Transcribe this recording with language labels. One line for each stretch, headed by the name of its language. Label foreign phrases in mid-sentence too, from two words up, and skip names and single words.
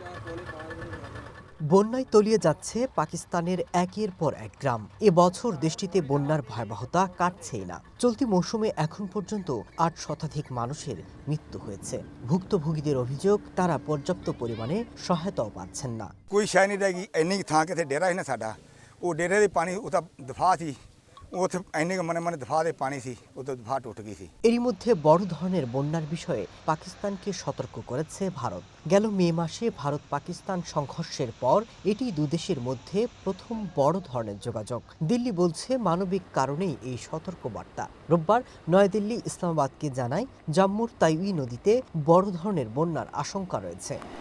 Bangla: বন্যায় তলিয়ে যাচ্ছে পাকিস্তানের একের পর এক গ্রাম। এবছর দেশটিতে বন্যার ভয়াবহতা কাটছেই না। চলতি মৌসুমে এখন পর্যন্ত ৮ শতাধিক মানুষের মৃত্যু হয়েছে। ভুক্তভোগীদের অভিযোগ, তারা পর্যাপ্ত পরিমাণে সহায়তাও পাচ্ছেন না।
Punjabi: کوئی شے نہیں رہیگی اینی تھاں کتنے ڈیرا ہی نا ساڈا وہ ڈیرے دے پانی اتا دفعہ تھی اوتھے اینے منے منے دفعہ دے پانی سی اتے دفعہ ٹٹ گئی سی.
Bangla: এরই মধ্যে বড় ধরনের বন্যার বিষয়ে পাকিস্তানকে সতর্ক করেছে ভারত। গেল মে মাসে ভারত পাকিস্তান সংঘর্ষের পর এটি দুদেশের মধ্যে প্রথম বড় ধরনের যোগাযোগ। দিল্লি বলছে মানবিক কারণেই এই সতর্কবার্তা। রোববার নয়াদিল্লি ইসলামাবাদকে জানায়, জম্মুর তাইউই নদীতে বড় ধরনের বন্যার আশঙ্কা রয়েছে।